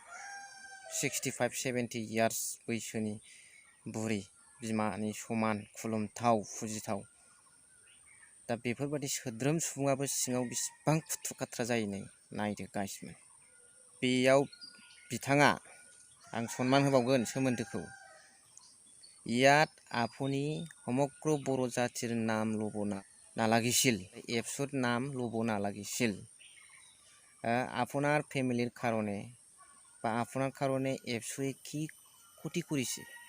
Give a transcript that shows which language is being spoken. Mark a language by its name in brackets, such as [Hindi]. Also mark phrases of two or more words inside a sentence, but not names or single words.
[Bodo] 65-70 इयार्स बैसोनि बुरि बिमानि समान खुलुमथाव फुजिथाव दा बेफोरबायदि सोद्रोम सुबुङाबो सिङाव बेसेबां खुथ्रु खाथ्रा जायो नायदो गाइसमोन बेयाव बिथाङा आं सनमान होबावगोन सोमोन्दोखौ [Assamese] ইয়াত আপুনি সমগ্ৰ বড়ো জাতিৰ নাম ল'ব নালাগিছিল এপছুৰ নাম ল'ব নালাগিছিল আপোনাৰ ফেমিলিৰ কাৰণে বা আপোনাৰ কাৰণে এপছুৱে কি ক্ষতি কৰিছে